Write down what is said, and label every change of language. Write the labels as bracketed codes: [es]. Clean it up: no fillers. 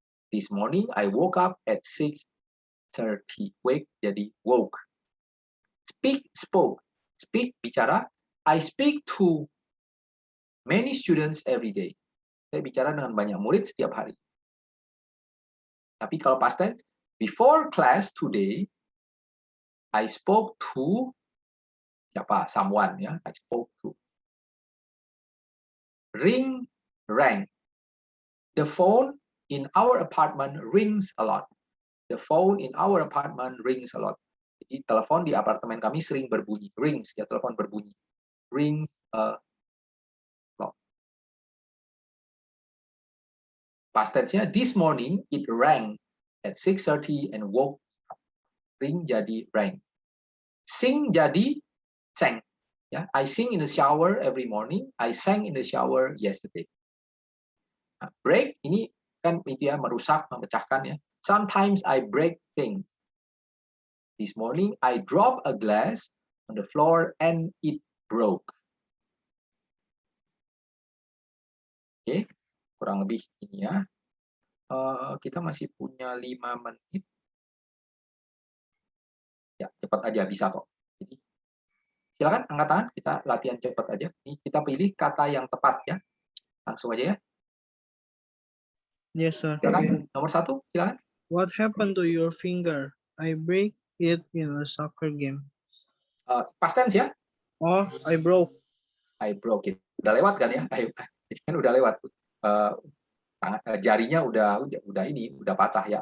[en] This morning, I woke up at 6:30. Wake jadi woke. Speak, spoke. Speak, bicara. I speak to many students every day. [id] Saya bicara dengan banyak murid setiap hari. Tapi kalau [en] past tense, before class today, I spoke to [id] siapa? [en] Someone ya. I spoke to. Ring, rang. The phone in our apartment rings a lot. The phone in our apartment rings a lot. [id] Jadi telepon di apartemen kami sering berbunyi. [en] Rings [id] ya, telepon berbunyi. [en] Rings a lot. Past tense-nya, this morning it rang at 6:30 and woke up. Ring jadi rang. Sing jadi sang. Ya, I sing in the shower every morning. I sang in the shower yesterday. [id] Nah, break ini kan itu ya, merusak, memecahkan ya. [en] Sometimes I break things. This morning I dropped a glass on the floor and it broke. [id] Oke, kurang lebih ini ya. Kita masih punya 5 menit. Ya, cepat aja bisa kok. Jadi, silakan angkat tangan, kita latihan cepat aja. Ini kita pilih kata yang tepat ya. Langsung aja ya. [en] Yes, sir. [id] Silakan, nomor 1, silakan. [en] What happened to your finger? I break it in a soccer game. Past tense ya. Oh, I broke. I broke it. [id] Udah lewat kan ya? Ayo, kan udah lewat. Jarinya udah patah ya.